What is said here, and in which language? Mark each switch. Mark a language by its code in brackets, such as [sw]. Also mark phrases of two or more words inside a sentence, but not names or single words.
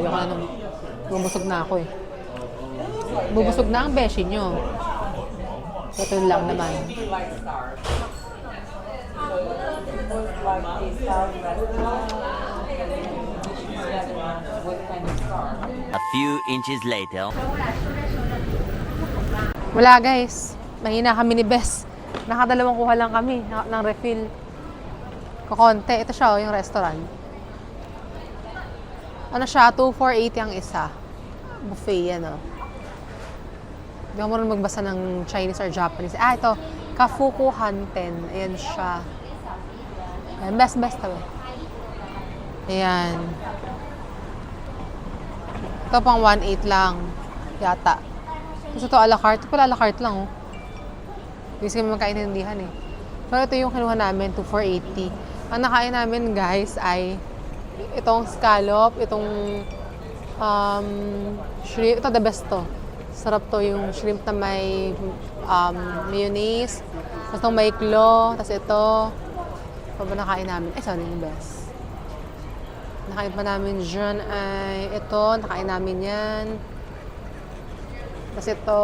[tl] Yung ano, bubusog na ako eh. Bubusog na ang beshi nyo. Ito lang naman. [en] A few inches later. [tl] Wala guys. Mahina kami ni Bes. Nakadalawang kuha lang kami ng refill. Kukonte. Ito siya yung restaurant. Ano siya? 2,480 ang isa. buffet yan, oh. Hindi ako marunong magbasa ng [en] Chinese or Japanese. [tl] Ito. Kafuku Hanten. Ayan siya. Ayan, best to. Ayan. Ito pang 1.8 lang. Yata. Tapos ito, [en] a la carte. [tl] Ito pala [en] a la carte [tl] lang, oh. Hindi kami magkaintindihan, eh. Pero ito yung kinuha namin, 480. Ang nakain namin, guys, ay itong scallop, itong shrimp. Ito, [en] the best to. [tl] Sarap to, yung shrimp na may mayonnaise. Tapos itong may claw. Tapos ito. Ito ba nakain namin? Ay, sorry, yung best. Nakain pa namin dyan ay ito. Nakain namin yan. Tapos ito.